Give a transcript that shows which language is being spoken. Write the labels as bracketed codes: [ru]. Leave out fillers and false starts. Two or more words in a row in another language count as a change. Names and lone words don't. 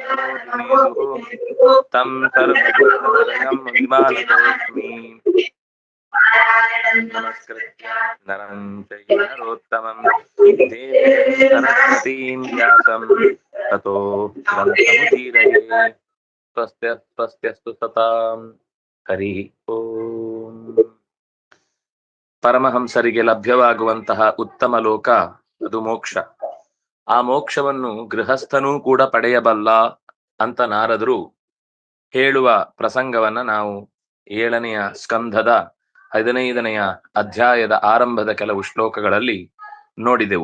[sa] ತಂ ಸರ್ವಭೂತಹೃದಯಂ ವಿಮಾನತೋಸ್ಮಿ ನಮಸ್ಕೃತ್ಯ ನರಂ ಚೈವ ನರೋತ್ತಮಂ ದೇವೀಂ ಸರಸ್ವತೀಂ ವ್ಯಾಸಂ ತತೋ ಗ್ರಂಥಮುದೀರಯೇ. ಸ್ವಸ್ತ್ಯಸ್ತು ಸತಾಂ. ಹರಿ ಓಂ. [kn] ಪರಮಹಂಸರಿಗೆ ಲಭ್ಯವಾಗುವಂತಹ ಉತ್ತಮ ಲೋಕ ಅದು ಮೋಕ್ಷ. ಆ ಮೋಕ್ಷವನ್ನು ಗೃಹಸ್ಥನೂ ಕೂಡ ಪಡೆಯಬಲ್ಲ ಅಂತ ನಾರದರು ಹೇಳುವ ಪ್ರಸಂಗವನ್ನ ನಾವು 7ನೆಯ ಸ್ಕಂಧದ 15ನೆಯ ಅಧ್ಯಾಯದ ಆರಂಭದ ಕೆಲವು ಶ್ಲೋಕಗಳಲ್ಲಿ ನೋಡಿದೆವು.